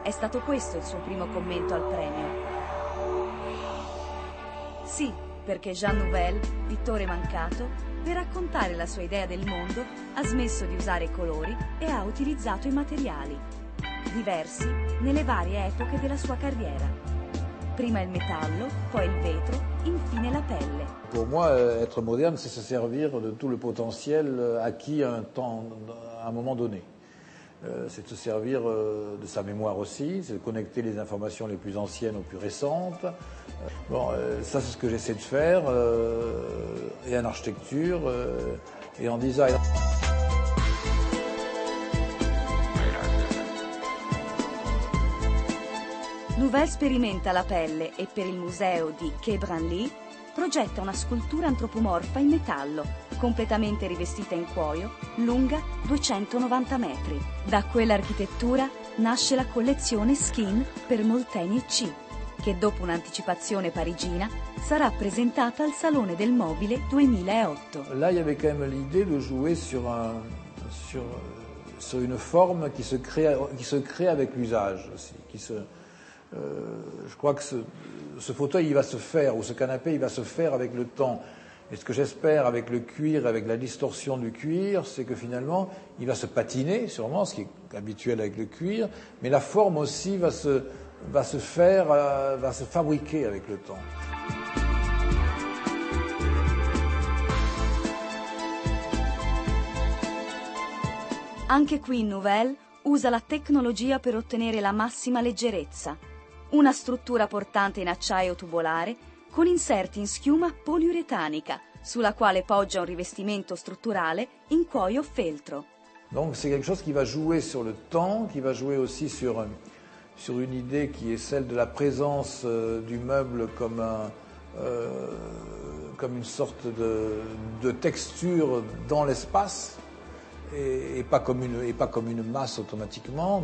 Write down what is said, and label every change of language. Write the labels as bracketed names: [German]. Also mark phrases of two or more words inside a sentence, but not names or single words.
[Italian] È stato questo il suo primo commento al premio. Sì, perché Jean Nouvel, pittore mancato, per raccontare la sua idea del mondo ha smesso di usare i colori e ha utilizzato i materiali, diversi nelle varie epoche della sua carriera. Prima il metallo, poi il vetro, infine la pelle. [French] Pour moi, être moderne, c'est se servir de tout le potentiel acquis à un moment donné. C'est de se servir de sa mémoire aussi, c'est de connecter les informations les plus anciennes aux plus récentes. Ça c'est ce que j'essaie de faire, et en architecture, et en design. [Italian] Nouvel sperimenta la pelle e per il museo di Quai Branly progetta una scultura antropomorfa in metallo, completamente rivestita in cuoio, lunga 290 metri. Da quell'architettura nasce la collezione Skin per Molteni C, che dopo un'anticipazione parigina sarà presentata al Salone del Mobile 2008. [French] Là, il y avait quand même l'idée de jouer sur une forme qui se crée avec l'usage aussi, je crois que ce fauteuil, il va se faire, ou ce canapé, il va se faire avec le temps. Et ce que j'espère avec le cuir, avec la distorsion du cuir, c'est que finalement, il va se patiner, sûrement, ce qui est habituel avec le cuir, mais la forme aussi va se fabriquer avec le temps. [Italian] Anche qui Nouvel usa la tecnologia per ottenere la massima leggerezza. Una struttura portante in acciaio tubolare con inserti in schiuma poliuretanica, sulla quale poggia un rivestimento strutturale in cuoio feltro. [French] Donc c'est quelque chose qui va jouer sur le temps, qui va jouer aussi sur une idée qui est celle de la présence du meuble comme une sorte de texture dans l'espace, et pas comme une masse automatiquement.